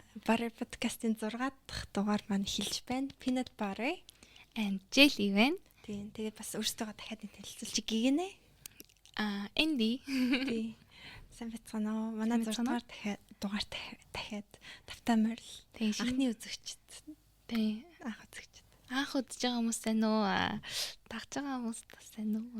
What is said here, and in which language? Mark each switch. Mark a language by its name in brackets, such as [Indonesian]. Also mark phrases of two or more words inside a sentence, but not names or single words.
[Mongolian] Butter podcast-ийн 6 дахь дугаар маань эхэлж байна. [English] Peanut butter and jelly байна. [Mongolian] Тийм. Тэгээд бас өөрсдөө дахиад нэг танилцуулчих гинэ. Энди. Тийм. Сайн бацгаана уу? Манай 6 дугаар дахиад тавтаамаар л анхны үзэгчд. Тийм. Анх үзэгчд. Анх үзэж байгаа хүмүүс сайн уу? Дагж байгаа хүмүүс сайн уу?